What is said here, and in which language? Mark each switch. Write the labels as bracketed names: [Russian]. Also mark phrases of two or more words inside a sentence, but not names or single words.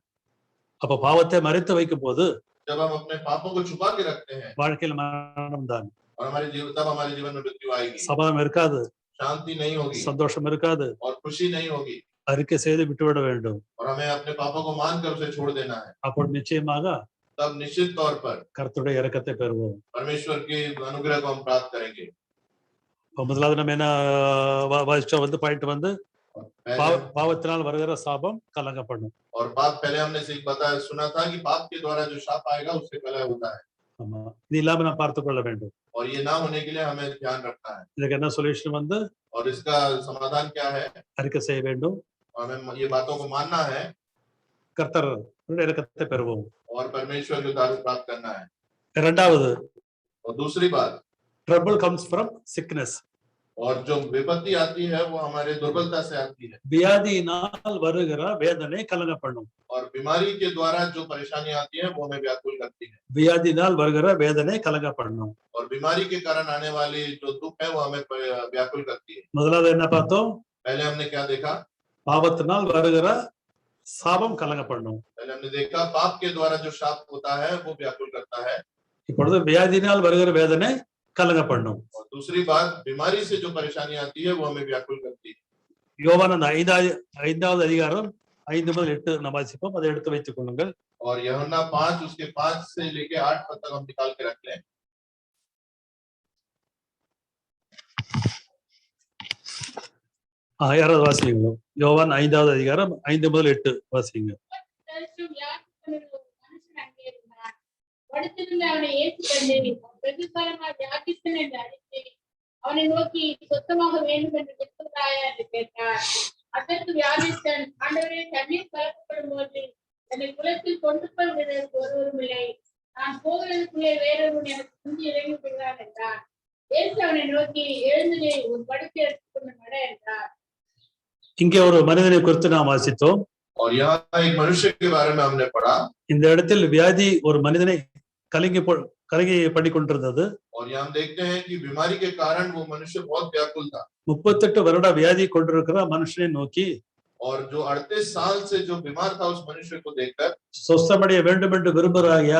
[Tamil] அப்ப பாவத்தை மறைத்து வைக்கும் போது [Hindi] जब हम अपने पापों को छुपा के रखते हैं [Tamil] வாழ்க்கையில் மரணம் தான், [Hindi] और तब हमारे जीवन में मृत्यु आएगी, [Tamil] சமாதானம் இருக்காது, [Hindi] शांति नहीं होगी [Tamil] சந்தோஷம் இருக்காது. [Hindi] और खुशी नहीं होगी, [Tamil] அறிக்கை செய்து விட்டுவிட வேண்டும். [Hindi] और हमें अपने पापों को मानकर उसे छोड़ देना है। [Tamil] அப்போ நிச்சயமாக [Hindi] तब निश्चित तौर पर [Tamil] கர்த்தருடைய இரக்கத்தை பெறுவோம். [Hindi] परमेश्वर के अनुग्रह को हम प्राप्त करेंगे। [Tamil] இப்ப முதலாவது நம்ம என்ன வாசிச்சோம் வந்து பாயிண்ட் வந்து [Hindi] पहले- [Tamil] பாவத்தினால் வருகிற சாபம் கலங்க பண்ணும். [Hindi] और पाप पहले हमने सुना था कि पाप के द्वारा जो शाप आएगा उससे कलह होता है, [Tamil] ஆமா, இது இல்லாம நான் பார்த்துக் கொள்ள வேண்டும். [Hindi] और ये ना होने के लिए हमें ध्यान रखना है। [Tamil] இதுக்கு என்ன சொல்யூஷன் வந்து [Hindi] और इसका समाधान क्या है? [Tamil] அறிக்கை செய்ய வேண்டும், [Hindi] हमें ये बातों को मानना है [Tamil] கர்த்தர் இரக்கத்தை பெறுவோம். [Hindi] और परमेश्वर के उद्धार प्राप्त करना है। [Tamil] இரண்டாவது, [Hindi] और दूसरी बात, [English] trouble comes from sickness. [Hindi] और जो विपत्ति आती है वो हमारे दुर्बलता से आती है, [Tamil] வியாதியினால் வருகிற வேதனை கலங்க பண்ணும். [Hindi] और बीमारी के द्वारा जो परेशानी आती है वो हमें व्याकुल करती है, [Tamil] வியாதியினால் வருகிற வேதனை கலங்க பண்ணும். [Hindi] और बीमारी के कारण आने वाली जो दुख है वो हमें व्याकुल करती है। [Tamil] முதலாவது என்ன பார்த்தோம்? [Hindi] पहले हमने क्या देखा? [Tamil] பாவத்தினால் வருகிற சாபம் கலங்க பண்ணும். [Hindi] पहले हमने देखा पाप के द्वारा जो शाप होता है वो व्याकुल करता है, [Tamil] இப்பொழுது வியாதியினால் வருகிற வேதனை கலங்க பண்ணும். [Hindi] और दूसरी बात बीमारी से जो परेशानी आती है वो हमें व्याकुल करती है। [Tamil] யோவான் அந்த ஐந்தாவது அதிகாரம் 5 முதல் 8 நம்ம வாசிப்போம், அதை எடுத்து வைத்துக் கொள்ளுங்கள். [Hindi] और यूहन्ना 5 उसके 5 से लेके 8 पद तक हम निकाल के रख लें। [Tamil] யாராவது வாசிங்க. யோவான் 5வது அதிகாரம் 5 முதல் 8 வாசிங்க. தரிசனம் வியாதிப்பட்ட ஒரு மனுஷன் அங்கே இருந்தான். படுத்திருந்த அவனை இயேசு கண்டு வெகு காலமாக வியாதித்தன் என்று அறிந்து அவனை நோக்கி சுத்தமாக வேண்டும் என்று விரும்புகிறாயா என்று கேட்டார். அதற்கு வியாதித்தன், ஆண்டவரே, தண்ணீர் கலக்கப்படும் போது என்னை குளத்தில் கொண்டு போய் விடுவதற்கு ஒருவரும் இல்லை. நான் போகிறதுக்குள்ளே வேறொருவன் எனக்கு முந்தி இறங்கி விடுகிறான் என்றார். இயேசு அவனை நோக்கி, எழுந்து ஒரு படுக்கை எடுத்துக்கொண்டு நட என்றார். இங்கே ஒரு மனிதனை குறித்து நாம் வாசித்தோம். [Hindi] और यहाँ एक मनुष्य के बारे में हमने पढ़ा, [Tamil] இந்த இடத்தில் வியாதி ஒரு மனிதனை கலங்கி பண்ணி கொண்டிருந்தது. [Hindi] और यहाँ हम देखते हैं कि बीमारी के कारण वो मनुष्य बहुत व्याकुल था, [Tamil] 38 வருட வியாதி கொண்டிருக்கிற மனுஷனை நோக்கி [Hindi] और जो 38 साल से जो बीमार था उस मनुष्य को देखकर [Tamil] சொஸ்தமடைய வேண்டும் என்று விரும்புகிறாயா